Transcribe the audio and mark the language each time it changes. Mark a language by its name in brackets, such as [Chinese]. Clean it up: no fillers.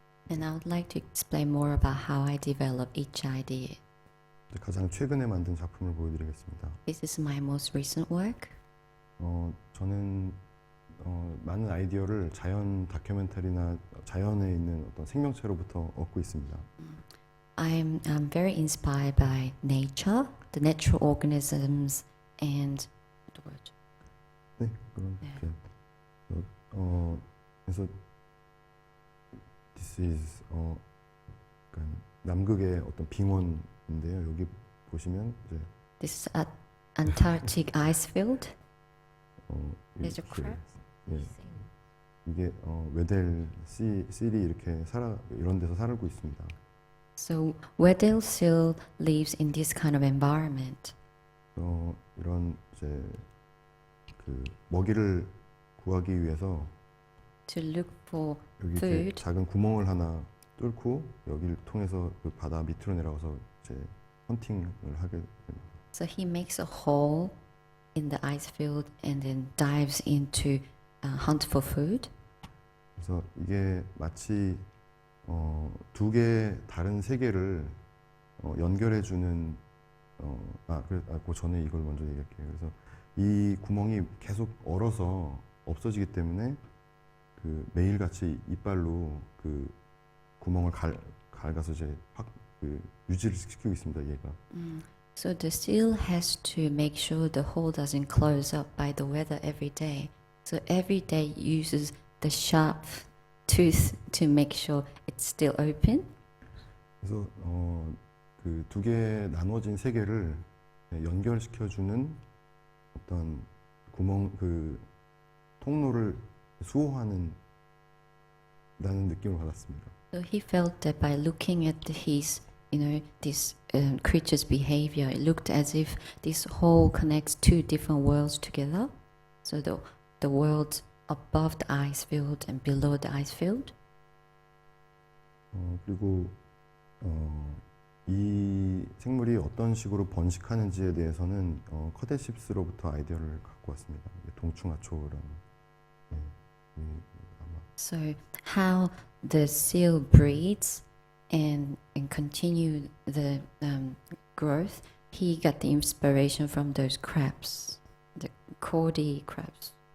[English] And I would like to explain more about how I develop each idea. [Korean] 가장 최근에 만든 작품을 보여드리겠습니다. [English] This is my most recent work. [Korean] 저는 많은 아이디어를 자연 다큐멘터리나 자연에 있는 어떤 생명체로부터 얻고 있습니다. [English] I'm very inspired by nature, the natural organisms, and the word. [Korean] 네, 그런 네. 그래서 [English] this is [Korean] 약간 남극의 어떤 빙원인데요. 여기 보시면 이제 [English] This is Antarctic ice field. There's a crab. [Korean] 예, 이게 웨델 실이 이렇게 이런 데서 살고 있습니다. [English] So Weddell seal lives in this kind of environment. [Korean] 이런 이제 그 먹이를 구하기 위해서 [English] To look for [Korean] 여기 이렇게 [English] food. [Korean] 작은 구멍을 하나 뚫고 여기를 통해서 그 바다 밑으로 내려가서 이제 헌팅을 하게 됩니다. [English] So he makes a hole in the ice field and then dives into hunt for food. [Korean] 그래서 이게 마치 두 개의 다른 세계를 연결해주는 그 전에 이걸 먼저 얘기할게요. 그래서 이 구멍이 계속 얼어서 없어지기 때문에 그 매일같이 이빨로 그 구멍을 갉아서 이제 유지를 시키고 있습니다. 얘가. [English] So the seal has to make sure the hole doesn't close up by the weather every day. So every day uses the sharp tooth to make sure it's still open. [Korean] 그래서 그 두 개 나눠진 세계를 연결시켜주는 어떤 그 통로를 수호하는 라는 느낌을 받았습니다. [English] So he felt that by looking at his, this creature's behavior, it looked as if this hole connects two different worlds together. So the world above the ice field and below the ice field. [Korean] 그리고 이 생물이 어떤 식으로 번식하는지에 대해서는 커데십스로부터 아이디어를 갖고 왔습니다. 동충하초라는. 아마 [English] So how the seal breeds and continue the growth, he got the inspiration from those crabs, the cordy crabs.